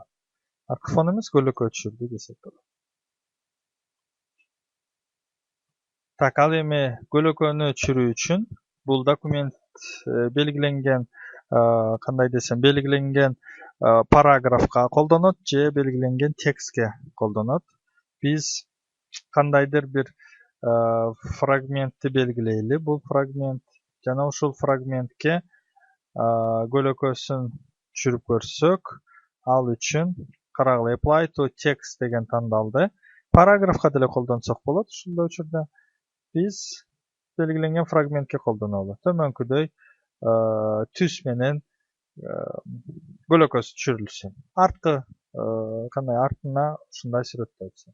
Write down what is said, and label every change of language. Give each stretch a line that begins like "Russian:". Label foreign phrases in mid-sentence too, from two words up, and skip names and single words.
Kyrgyz: Арткы фон эмес, көлөкө түшүрдү десек болот. Так, ал эми көлөкөнү түшүрүү үчүн бул документ белгиленген кандай десем, белгиленген параграфка колдонот же белгиленген текстке колдонот. Биз кандайдыр бир фрагментти белгилейли. Бул фрагмент жана ушул фрагментке көлөкөсүн түшүрүп көрсөк, ал үчүн карагыла
English: apply to text
Kyrgyz: деген тандалды. Параграфка деле колдонсок болот. Ушул учурда биз белгиленген фрагментке колдонолу. Төмөнкүдөй түс менен көлөкөсү түшүрүлсүн. Арткы кандай артына ушундай сүрөттөлсүн.